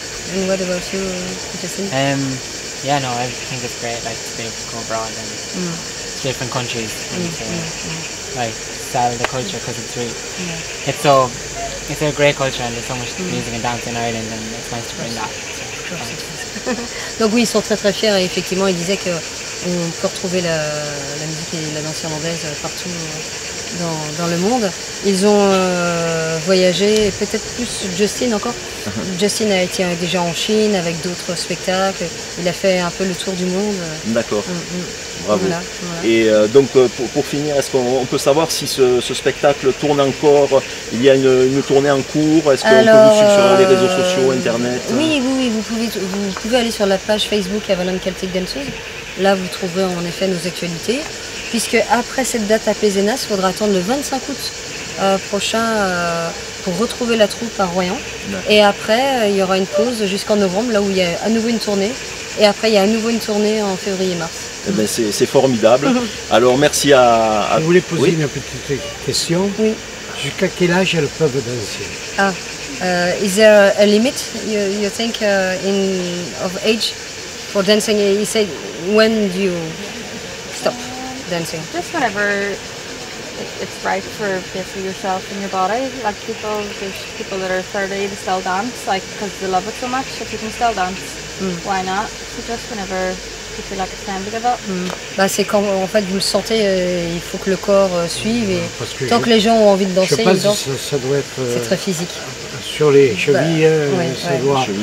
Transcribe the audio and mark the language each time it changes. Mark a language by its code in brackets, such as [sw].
[en] And what about you, Justin? Yeah, no, I think it's great, like, to be able to go abroad and to different countries and to like sell the culture, because it's a great culture and there's so much music and dance in Ireland, and it's nice to bring that. [fr] Donc oui, ils sont très très fiers et effectivement ils disaient qu'on peut retrouver la musique et la danse irlandaise partout dans le monde. Ils ont voyagé, et peut-être plus Justin encore. Justin a été déjà en Chine avec d'autres spectacles, il a fait un peu le tour du monde. D'accord, bravo. Voilà. Et donc pour finir, est-ce qu'on peut savoir si ce spectacle tourne encore? Il y a une tournée en cours? Est-ce qu'on peut vous suivre sur les réseaux sociaux, internet? Oui, vous pouvez aller sur la page Facebook Avalon Celtic Dancers. Là vous trouverez en effet nos actualités. Puisque après cette date à Pézenas, il faudra attendre le 25 août prochain pour retrouver la troupe à Royan. Et après, il y aura une pause jusqu'en novembre, là où il y a à nouveau une tournée. Et après, il y a à nouveau une tournée en février-mars. Eh ben, c'est formidable. Alors merci à... Je voulais poser une petite question. Oui. Jusqu'à quel âge elles peuvent danser? [en] Is there a limit, you think, of age for dancing? You say, when do you stop dancing? Just whenever it's right for basically yourself and your body. Like there's people that are 30 to still dance, like because they love it so much. If you can still dance, why not? So just whenever you feel like it's time to give up. [fr] Bah, c'est quand en fait vous le sentez, il faut que le corps suive et tant que les gens ont envie de danser, ils dansent. Ça doit être C'est très physique. sur les chevilles, ça doit